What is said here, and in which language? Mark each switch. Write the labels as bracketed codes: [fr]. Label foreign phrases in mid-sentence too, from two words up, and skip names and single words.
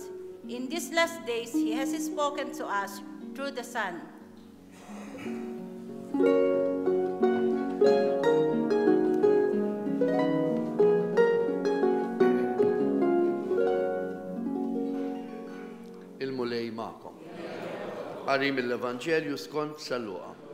[en] In these last days, he has spoken to us through the Son. [mt] Il-mulej ma'kom. Qari mill-Evanġelju skont San Luqa.